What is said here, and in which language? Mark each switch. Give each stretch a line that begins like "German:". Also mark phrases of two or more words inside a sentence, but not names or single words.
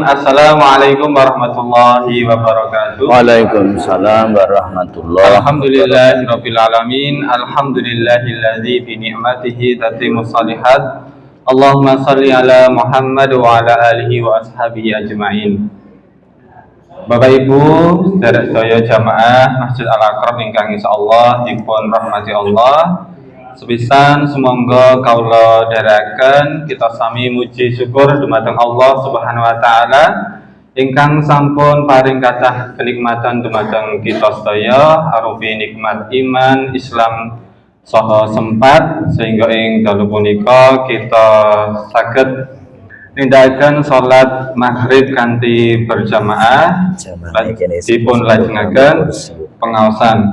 Arabic: السلام عليكم ورحمة الله وبركاته. وعليكم السلام ورحمة الله وبركاته. الحمد لله رب العالمين الحمد لله الذي بنعمته تتم الصالحات. اللهم صل على محمد وعلى آله وأصحابه أجمعين.
Javanese: Bapak Ibu, sedherek sedaya jamaah Masjid Al-Aqrab ingkang insyaallah dipun rahmati Allah. Sepisan sumangga kaula dherekaken kita sami muji syukur dumateng Allah
Arabic: سبحانه وتعالى
Javanese: ingkang sampun paring kathah kenikmatan dumateng kita sedaya arupi nikmat iman, Islam saha sempat sehingga ing dalu punika kita saged nindakaken salat maghrib kanthi berjamaah dipun lajengaken pengaosan.